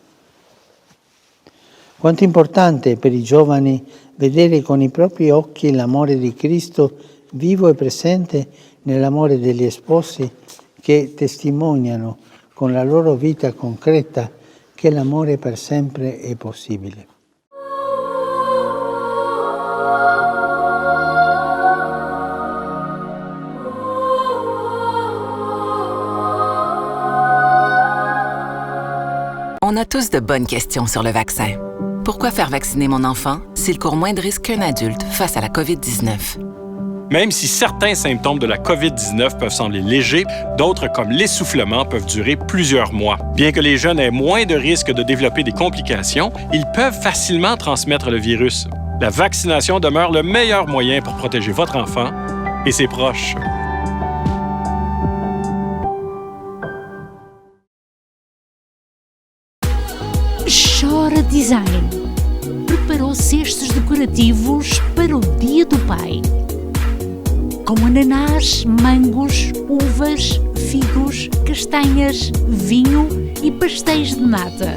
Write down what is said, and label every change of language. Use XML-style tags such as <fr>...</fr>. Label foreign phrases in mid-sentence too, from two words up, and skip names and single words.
<it>Quanto importante è per i giovani vedere con i propri occhi l'amore di Cristo vivo e presente nell'amore degli sposi che testimoniano con la loro vita concreta che l'amore per sempre è possibile.</it> <fr>On a tous de bonnes questions sur le vaccin. Pourquoi faire vacciner mon enfant s'il court moins de risques qu'un adulte face à la COVID-19? Même si certains symptômes de la COVID-19 peuvent sembler légers, d'autres, comme l'essoufflement, peuvent durer plusieurs mois. Bien que les jeunes aient moins de risques de développer des complications, ils peuvent facilement transmettre le virus. La vaccination demeure le meilleur moyen pour protéger votre enfant et ses proches.</fr> <pt>Chora Design preparou cestos decorativos para o Dia do Pai. Com ananás, mangos, uvas, figos, castanhas, vinho e pastéis de nata.</pt>